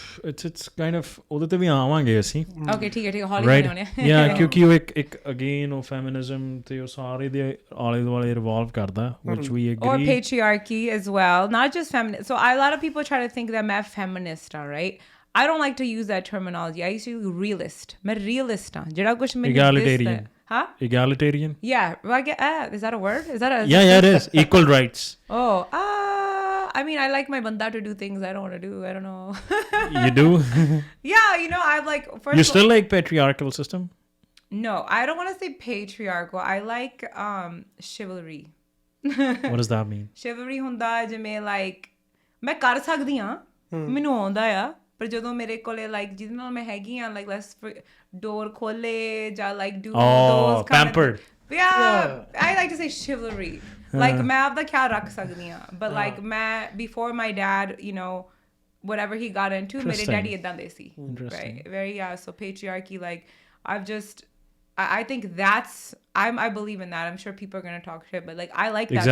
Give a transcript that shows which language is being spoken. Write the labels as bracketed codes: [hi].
[en] it's kind of [pa] ਉਹਦੇ ਤੇ ਵੀ ਆਵਾਂਗੇ ਅਸੀਂ okay ਠੀਕ ਹੈ ਹੌਲੀ ਹੋਣੇ yeah ਕਿਉਂਕਿ ਉਹ ਇੱਕ ਅਗੇਨ ਉਹ ਫੈਮਿਨਿਜ਼ਮ ਤੇ ਉਹ ਸਾਰੇ ਦੇ ਆਲੇ ਦੁਆਲੇ ਰਿਵੋਲਵ ਕਰਦਾ [en] which we agree or patriarchy as well not just feminist so a lot of people try to think that I'm a feminist all right I don't like to use that terminology I used to use realist [pa] ਮੈਂ realist ਹਾਂ ਜਿਹੜਾ ਕੁਛ ਮੈਨੂੰ [en] egalitarian Huh? Egalitarian? Yeah. Well, is that a word? Is that a... Yeah, it is. Equal rights. I mean, I like my banda to do things I don't want to do. I don't know. You do? Yeah, you know, I'm like... You still like patriarchal system? No, I don't want to say patriarchal. I like chivalry. What does that mean? [pa] Chivalry ਹੁੰਦਾ ਜਿਵੇਂ like ਮੈਂ ਕਰ ਸਕਦੀ ਹਾਂ ਮੈਨੂੰ ਆਉਂਦਾ ਆ ਪਰ ਜਦੋਂ ਮੇਰੇ ਕੋਲੇ ਲਾਈਕ ਜਿਹਦੇ ਨਾਲ ਮੈਂ ਹੈਗੀ ਆ ਲਾਈਕ ਲੈਟਸ ਡੋਰ ਖੋਲੇ ਜਾਂ like do ਦੋਸ [en] pampered yeah I like to say chivalry like [pa] ਮੈਂ ਆਪਦਾ ਖਿਆਲ ਰੱਖ ਸਕਦੀ ਹਾਂ [en] but like ਮੈਂ before my dad you know whatever he got into [pa] ਮੇਰੇ ਡੈਡੀ ਏਦਾਂ ਦੇ ਸੀ [en] right very so patriarchy like I've just I think that's I believe in that I'm sure people are going to talk shit but like I like that